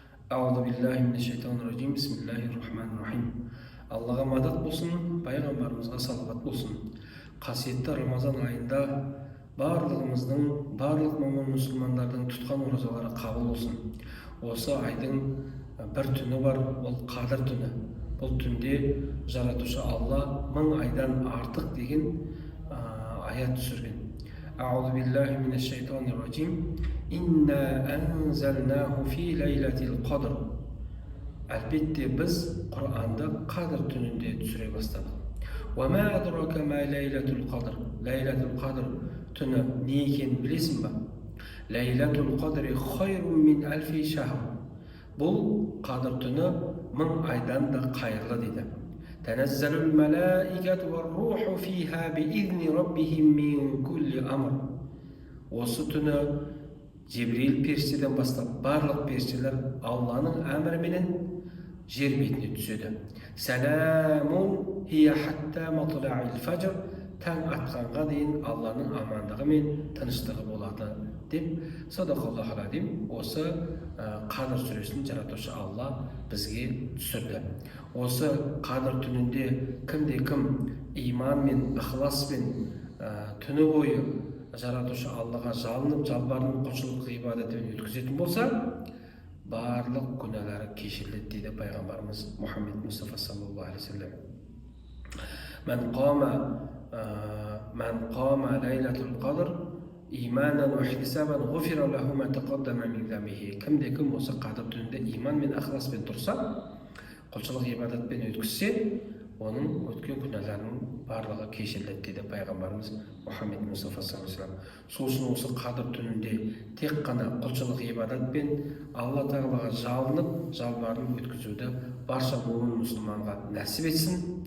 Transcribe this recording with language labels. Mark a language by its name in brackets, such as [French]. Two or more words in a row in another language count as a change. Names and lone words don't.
[Arabic] أعوذ بالله من الشيطان الرجيم. بسم الله الرحمن الرحيم. [Kazakh] Аллаға мадат болсын, пайғамбарымызға салават болсын. Қасиетті Рамазан айында барлық момын мұсылмандардың тұтқан оразалары қабыл болсын. Осы айдың бір түні бар, ол Қадір түні. Бұл түнде жаратушы Алла 1000 айдан артық деген аят түсірген. [Arabic] أعوذ بالله من الشيطان الرجيم. إنا أنزلناه في ليلة القدر. [Kazakh] Әлбетте біз Құранды Қадір түнінде түсіре бастадық. [Arabic] وما أدراك ما ليلة القدر. [Kazakh] Лейлатул қадр түні не екенін білесің ба? [Arabic] ليلة القدر خير من ألف شهر. [Kazakh] Бұл Қадір түні 1000 айдан да қайырлы дейді. [Arabic] تنزل الملائكة والروح فيها بإذن ربهم من كل أمر. [Kazakh] Осы түні Жебрейіл періштеден бастап барлық періштелер Алланың әміріменен жер бетіне түседі. [Arabic] سلام هي حتى مطلع الفجر. [Kazakh] Таң атқанға дейін Алланың амандығы мен тыныштығы болады деп [Arabic] صدق الله العظيم. [Kazakh] Осы Қадір сүресін жаратушы Алла бізге түсірді. Осы Қадір түнінде кім иман мен ықыласпен түні бойы жаратушы Аллаға жалынып, жалбарынып, құлшылық ғибадатын өткізетін болса, барлық күнәлары кешіріледі дейді пайғамбарымыз Мұхаммед Мұстафа [Arabic] صلى الله عليه وسلم. من قام ليلة القدر إيمانا واحتسابا غفر له ما تقدم من ذنبه. [Kazakh] Кім осы Қадір түнінде иман мен ықыласпен тұрса, құлшылық ғибадатпен өткізсе, оның өткен күнәларының барлығы кешіріледі дейді пайғамбарымыз Мұхаммед Мұстафа [Arabic] صلى الله عليه وسلم. [Kazakh] Сол үшін осы Қадір түнінде тек қана құлшылық ғибадатпен Алла тағалаға жалынып, жалбарынып өткізуді барша момын мұсылманға нәсіп етсін.